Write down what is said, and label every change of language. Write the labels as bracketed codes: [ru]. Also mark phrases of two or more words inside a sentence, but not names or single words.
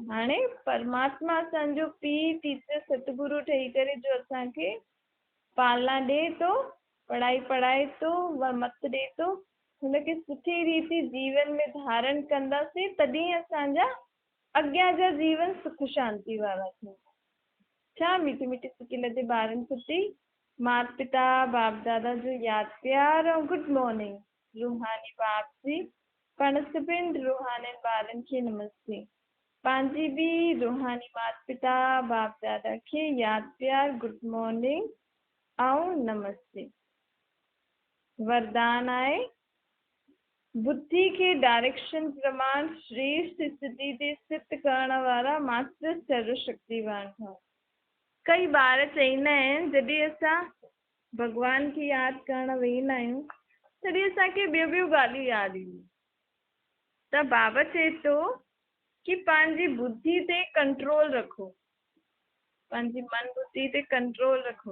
[sd] हाणे परमात्मा असांजो पीउ टीचर सतगुरु ठही करे जो असांखे पालना ॾे थो, पढ़ाई पढ़ाए थो, मत ॾे थो, हुनखे सुठी रीति जीवन में धारण कंदासीं तॾहिं असांजा अॻियां जा जीवन सुख शांति वारा थींदा। छा मीठी मीठी सुठी लॻे ॿारनि प्रति माता पिता बाप दादा जो यादि प्यार और [en] good morning. [sd] रूहानी बाप जी पाण सभिनि रूहानी ॿारनि खे नमस्ते। पंहिंजी बि रूहानी माता पिता बाप दादा खे यादि प्यार [en] good morning [sd] ऐं नमस्ते। वरदान आहे बुद्धि के डायरेक्शन प्रमाण श्रेष्ठ स्थिति ते स्थित करण वारा मास्टर सर्वशक्तिवान ठहो। कई ॿार चईंदा आहिनि जॾहिं असां भॻवान खे यादि करणु वेहींदा आहियूं तॾहिं असांखे ॿियूं ॻाल्हियूं यादि ईंदियूं। त बाबा चए थो कि पंहिंजी बुद्धि ते कंट्रोल रखो, पंहिंजी मन बुद्धि ते कंट्रोल रखो।